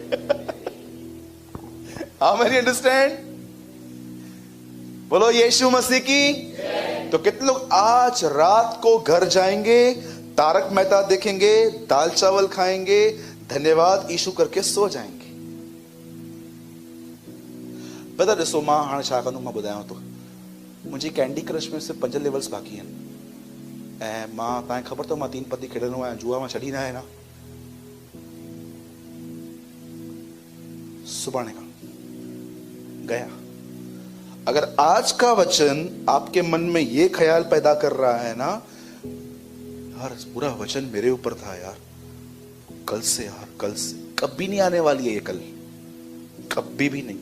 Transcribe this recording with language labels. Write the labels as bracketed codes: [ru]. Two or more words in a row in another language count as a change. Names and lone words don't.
[en] how many understand? [hi] बोलो यीशु मसीह की। तो कितने लोग आज रात को घर जाएंगे, तारक मेहता देखेंगे, दाल चावल खाएंगे, धन्यवाद यीशु करके सो जाएंगे? [sd] पता ॾिसो, मां हाणे छा कंदुमि, मां ॿुधायांव थो। मुंहिंजी कैंडी क्रश में सिर्फ़ 5 लेवल्स बाक़ी आहिनि, ऐं मां तव्हांखे ख़बर अथव मां 3 पत्ती खेॾंदो आहियां, जुआ मां छॾी न आहे ना। सुभाणे खां गया। [hi] अगर आज का वचन आपके मन में ये ख्याल पैदा कर रहा है ना, यार पूरा वचन मेरे ऊपर था यार, कल से कभी नहीं आने वाली है ये कल, कभी भी नहीं।